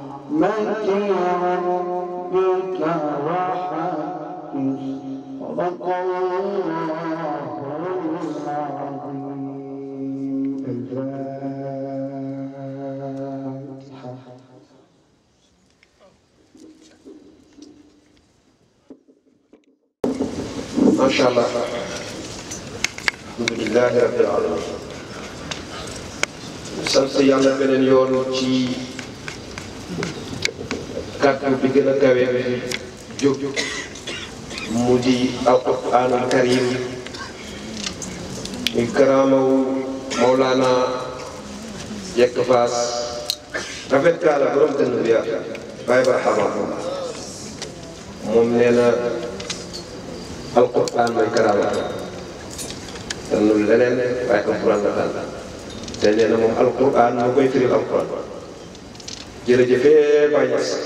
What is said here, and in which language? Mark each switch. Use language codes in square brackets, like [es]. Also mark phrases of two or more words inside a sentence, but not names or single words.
[ar] متى ربك وحدث صدق الله العظيم. الفاتحة. ما شاء الله. الحمد لله رب العالمين. [wo] sant yàlla beneen yoon ci kàddu bi gën a kawe jóg mu di [ar] القرآن الكريم [wo] muy karaamawu Mawlana Jekk Faas rafet kaala borom dënn bi yaa bàyyi ba xama moom nee na alquraan mooy karaama tànnul leneen waaye alquraan la tànn te nee na moom alquran moo koy firil alquran jërëjëfee Baay Ñas